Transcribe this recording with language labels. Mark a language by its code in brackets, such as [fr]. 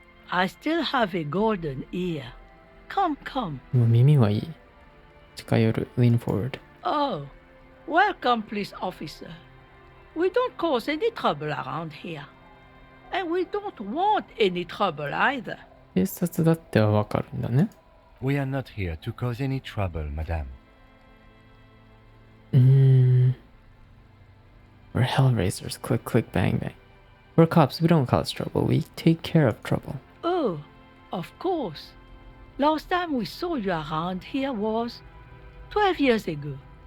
[en] I still have a golden ear. Come, come. [ja] もう耳はいい。近寄る。 [en] Lean forward. Oh, welcome, police officer. We don't cause any trouble around here. And we don't want any trouble either. [ja] 警察だってはわかるんだね。 [en] We are not here to cause any trouble, madame. We're hellraisers. Click, click, bang, bang. We're cops. We don't cause trouble. We take care of trouble. Oh, of course. Last time we saw you around here was 12 years ago.